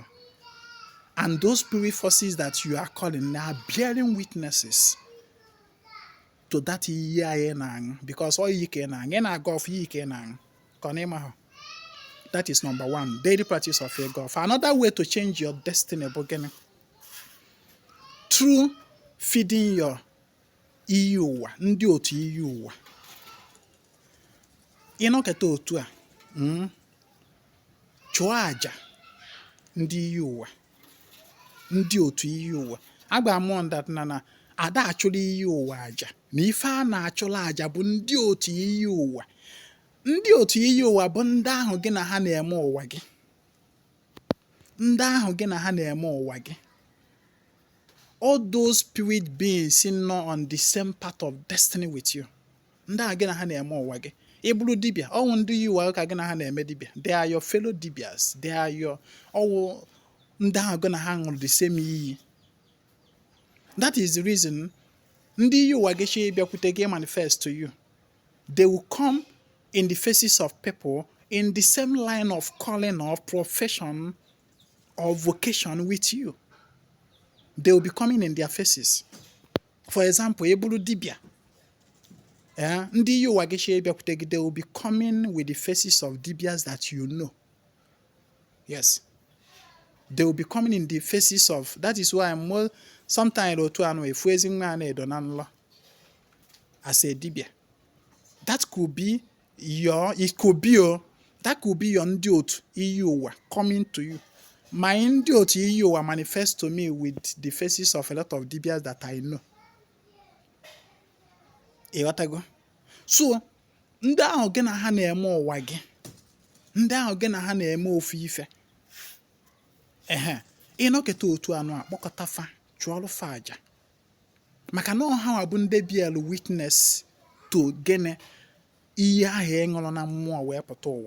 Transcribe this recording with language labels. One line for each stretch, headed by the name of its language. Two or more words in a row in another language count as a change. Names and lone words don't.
English: And those spirit forces that you are calling are bearing witnesses to that because all you can that is number one. Daily practice of a golf. Another way to change your destiny through feeding your Iyi Ụwa,
Igbo: ndị otu Iyi Ụwa. Ịnọketa otu a, chụọ aja ndị Iyi Ụwa. Ndị otu Iyi Ụwa. Agba m that na ada achụla Iyi Ụwa aja. Na ife a na-achụla aja bụ ndị otu Iyi Ụwa. Ndị otu Iyi Ụwa bụ ndị ahụ gị na ha na-eme ụwa gị. Ndị ahụ gị na ha na-eme ụwa gị.
English: All those spirit beings sitting on the same path of destiny with you.
Igbo: Ndị ahụ gị na ha na-eme ụwa gị. Ibulu dibia, all ndị Iyi Ụwa ka gị na ha na-eme dibia.
English: They are your fellow dibias. They are your all.
Igbo: Ndị ahụ gị na ha ṅụrụ
English: the same
Igbo: iyi.
English: That is the reason
Igbo: ndị Iyi Ụwa gị shi bịakwute gị
English: manifest to you. They will come in the faces of people in the same line of calling or profession or vocation with you. They will be coming in their faces. For example,
Igbo: Ebulu Dibia. Ndị Iyi Ụwa gị shi bịakwute gị,
English: they will be coming with the faces of dibias that you know. Yes. They will be coming in the faces of, that is why I'm sometimes as a dibia. That could be your
Igbo: ndị otu Iyi Ụwa
English: coming to you. My
Igbo: ndị otu Iyi Ụwa
English: manifest to me with the faces of a lot of dibias that I know.
Igbo: ịghọtago. So ndị ahụ gị na ha na-eme ụwa gị, ndị ahụ gị na ha na-eme ofu ife, ịnọkịta otu anụ a kpọkọta fa chụọrụ fa aja, maka na ọha bụ ndị bielu
English: witness to
Igbo: gịnị ihe ahụ ịṅụrụ na mmụọ wee pụta ụwa.